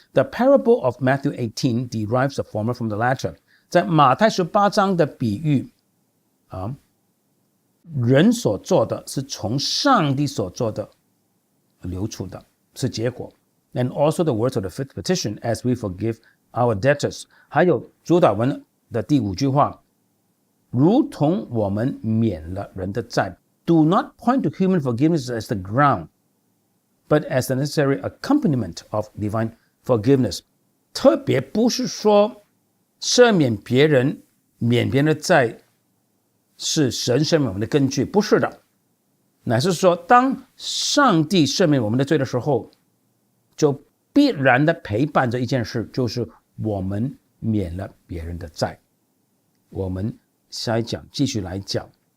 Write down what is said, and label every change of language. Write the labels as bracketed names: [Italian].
[English] The parable of Matthew 18 derives the former from the latter. [Chinese] 在马太18章的比喻人所做的是从上帝所做的流出的，是结果。 [English] And also the words of the fifth petition, as we forgive our debtors. [Chinese] 还有主祷文的第5句话，如同我们免了人的债。 [English] Do not point to human forgiveness as the ground, but as the necessary accompaniment of divine forgiveness. [Chinese] 特别不是说赦免别人、免别人的债是神赦免我们的根据，不是的，乃是说当上帝赦免我们的罪的时候，就必然的陪伴着一件事，就是我们免了别人的债。我们下一讲继续来讲